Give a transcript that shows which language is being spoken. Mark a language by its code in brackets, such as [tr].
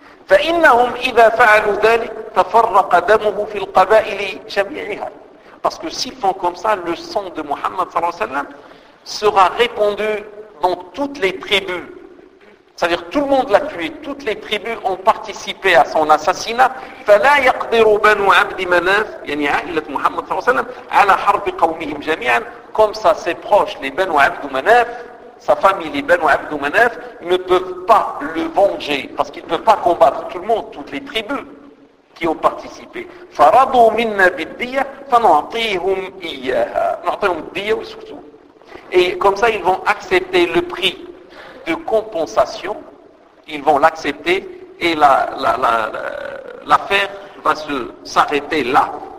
[ar] فَإِنَّهُمْ إِذَا فَعَلُوا ذَلِكَ تَفَرَّقَ دَمُهُ فِي الْقَبَائِلِ جَمِيعِهَا, [fr] parce que s'ils font comme ça, le sang de Muhammad sallallahu alayhi wa sallam sera répandu dans toutes les tribus. C'est-à-dire, tout le monde l'a tué. Toutes les tribus ont participé à son assassinat. [ar] فَلَا يَقْدِرُ بَنُوا عَبْدِ مَنَافِ, يعني عائلة محمد صلى الله عليه وسلم, عَلَى حَرْبِ قَوْمِهِمْ جَمِيعًا, [fr] comme ça, ses proches, les [ar] بَنُوا عَبْدُ مَنَافِ, [fr] sa famille, les Banu Abd Manaf, ne peuvent pas le venger, parce qu'il ne peut pas combattre tout le monde, toutes les tribus qui ont participé. [ar] فَرَضُوا مِنَّا بِالدِّيَّةِ فَنُعْطِيهُمْ إِيَّهَا نُعْطِيهُمْ الدِّيَّةِ وَسُرْتُوهُ. [fr] Et comme ça, ils vont accepter le prix de compensation, ils vont l'accepter, et l'affaire va s'arrêter là.